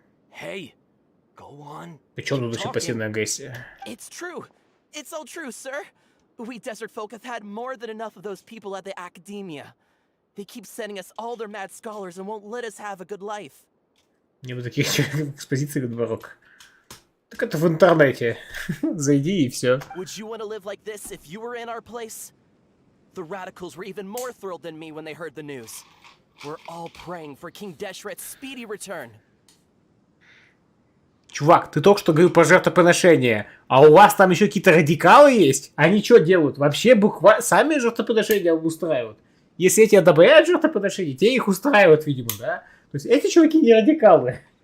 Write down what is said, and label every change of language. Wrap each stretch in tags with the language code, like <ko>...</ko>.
<en>Hey, go on.</en> <ru>Причем тут еще пассивная агрессия?</ru> <en>It's true. It's all true, sir. We desert folk have had more than enough of those people at the academia. They keep sending us all their mad scholars and won't let us have a good life.</en> <ru>Не бы таких экспозиций дворок. Так это в интернете. Зайди и все.</ru> <en>Would you want to live like this if you were in our place? The radicals were even more thrilled than me when they heard the news. We're all praying for King Deshret's speedy return.</en> <ru>Чувак, ты только что говорил про жертвоприношение, а у вас там еще какие-то радикалы есть? Они что делают? Вообще буквально сами жертвоприношения устраивают. Если эти одобряют жертвоприношения, те их устраивают, видимо, да? То есть эти чуваки не радикалы.</ru>